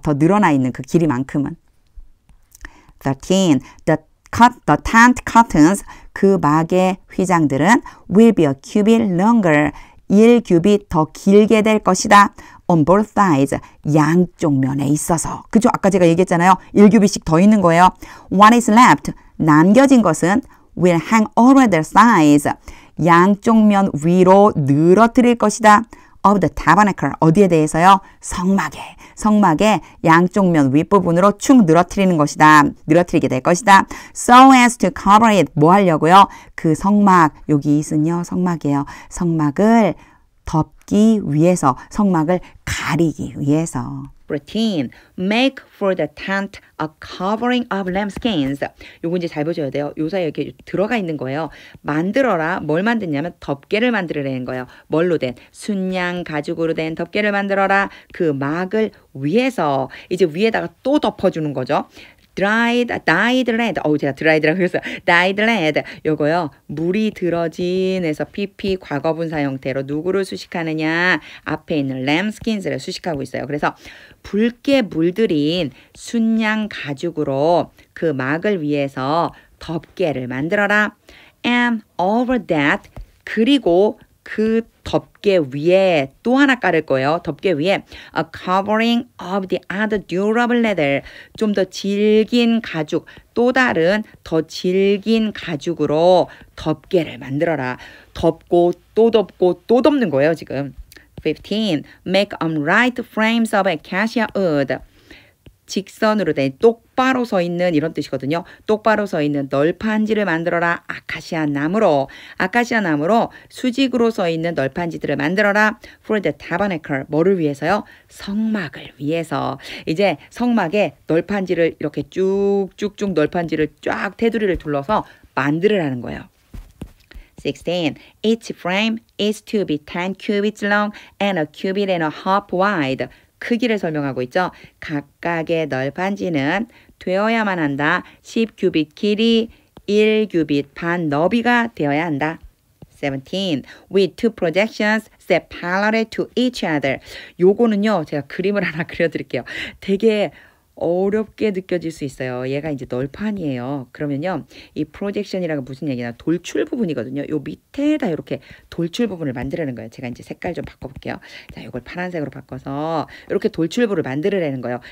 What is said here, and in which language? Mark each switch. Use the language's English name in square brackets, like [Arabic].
[Korean] 더 늘어나 있는 그 길이만큼은. 13. [English] The tent curtains [Korean] 그 막의 휘장들은 [English] will be a cubit longer [Korean] 1규빗 더 길게 될 것이다. [English] on both sides [Korean] 양쪽 면에 있어서 그죠? 아까 제가 얘기했잖아요. 1규빗씩 더 있는 거예요. [English] What is left [Korean] 남겨진 것은 [English] will hang over the sides [Korean] 양쪽 면 위로 늘어뜨릴 것이다. [English] of the tabernacle [Korean] 어디에 대해서요? 성막의 양쪽 면 윗부분으로 축 늘어뜨리게 될 것이다. [English] So as to cover it [Korean] 뭐 하려고요? 그 성막 여기 있은요 성막이에요. 성막을 덮기 위해서 성막을 가리기 위해서. 14. [English] Make for the tent a covering of lambskins. [Korean] 요거 이제 잘 보셔야 돼요. 요 사이에 이렇게 들어가 있는 거예요. 만들어라. 뭘 만드냐면 덮개를 만들어내는 거예요. 뭘로 된? 순양 가죽으로 된 덮개를 만들어라. 그 막을 위해서 이제 위에다가 또 덮어주는 거죠. [English] dyed lead. [Korean] 제가 dried라고 했어요. [English] dyed lead. [Korean] 요거요. 물이 들어진에서 PP 과거분사 형태로 누구를 수식하느냐? 앞에 있는 lambskins를 수식하고 있어요. 그래서 붉게 물들인 순양 가죽으로 그 막을 위해서 덮개를 만들어라. [English] And over that [Korean] 그리고 그 덮개 위에 또 하나 깔을 거예요. 덮개 위에 [English] a covering of the other durable leather. [Korean] 좀 더 질긴 가죽, 또 다른 더 질긴 가죽으로 덮개를 만들어라. 덮고 또 덮고 또 덮는 거예요, 지금. [English] 15. Make upright frames of acacia wood. [Korean] 직선으로 된 똑바로 서 있는 이런 뜻이거든요. 똑바로 서 있는 널판지를 만들어라. 아카시아 나무로 수직으로 서 있는 널판지들을 만들어라. For the tabernacle. 뭐를 위해서요? 성막을 위해서. 이제 성막에 널판지를 이렇게 쭉쭉쭉 널판지를 쫙 테두리를 둘러서 만들으라는 거예요. 16. [English] Each frame is to be 10 cubits long and a cubit and a half wide. [Korean] 크기를 설명하고 있죠. 각각의 널판지는 되어야만 한다. 10규빗 길이, 1규빗 반 너비가 되어야 한다. 17. [English] With two projections set parallel to each other. [Korean] 요거는요. 제가 그림을 하나 그려드릴게요. 되게 어렵게 느껴질 수 있어요. 얘가 이제 널판이에요. 그러면요. 이 프로젝션이라고 무슨 얘기냐. 돌출 부분이거든요. 요 밑에다 이렇게 돌출 부분을 만들라는 거예요. 제가 이제 색깔 좀 바꿔볼게요. 자, 이걸 파란색으로 바꿔서 이렇게 돌출부를 만들으라는 거예요.